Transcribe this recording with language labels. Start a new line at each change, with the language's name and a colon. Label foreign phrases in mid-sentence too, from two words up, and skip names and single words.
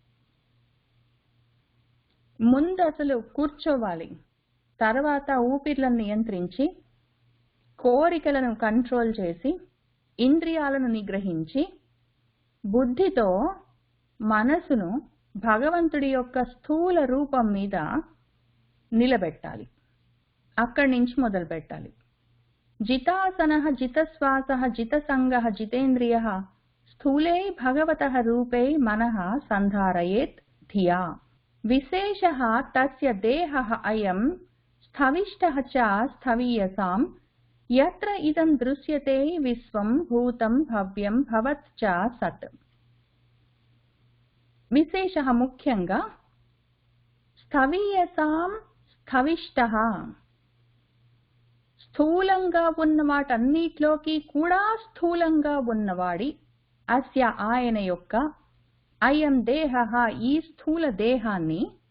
Telugu: ముందు అసలు కూర్చోవాలి, తర్వాత ఊపిర్లను నియంత్రించి, కోరికలను కంట్రోల్ చేసి, ఇంద్రియాలను నిగ్రహించి, బుద్ధితో మనసును భగవంతుడి యొక్క స్థూల రూపం మీద నిలబెట్టాలి. అక్కడి నుంచి మొదలు పెట్టాలి.
Sanskrit: जितासनः जितश्वासः जितसंगः जितेन्द्रियः स्थूले भगवतः रूपे मनः संधारयेत् धिया। विशेषः तस्य देहः अयं स्थविष्टः च स्थवीयसां यत्र इदं दृश्यते विश्वं भूतं भव्यं भवत् च सत्।
Telugu: विशेषः मुख्యంగా
Sanskrit: స్థవీయసాం స్థవిష్టః,
Telugu: స్థూలంగా ఉన్న వాటన్నిటిలోకి కూడా స్థూలంగా ఉన్నవాడి అస్య ఆయన యొక్క
Sanskrit: అయం దేహః
Telugu: ఈ స్థూల దేహాన్ని